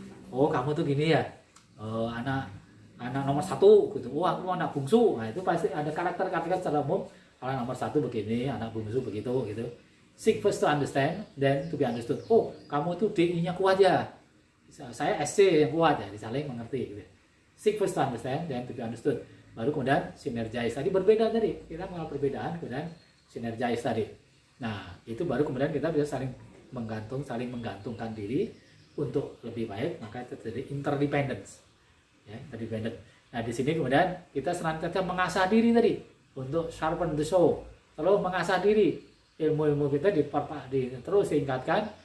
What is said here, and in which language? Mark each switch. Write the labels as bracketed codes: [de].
[id] Oh kamu tuh gini ya, anak nomor satu, gitu. Oh aku anak bungsu. Nah itu pasti ada karakter secara umum. Kalau nomor satu begini, anak bungsu begitu, gitu. [en] Seek first to understand, then to be understood. [id] Oh kamu tuh DI-nya kuat ya, saya SC yang kuat ya, saling mengerti, gitu. [en] Seek first to understand, then to be understood. [id] Baru kemudian synergize, tadi berbeda tadi, kita mengenal perbedaan, kemudian synergize tadi. Nah itu baru kemudian kita bisa saling menggantungkan diri untuk lebih baik, maka terjadi interdependence ya, interdependent. Nah di sini kemudian kita senantiasa mengasah diri tadi untuk [en] sharpen the saw, [id] terus mengasah diri, ilmu kita terus tingkatkan.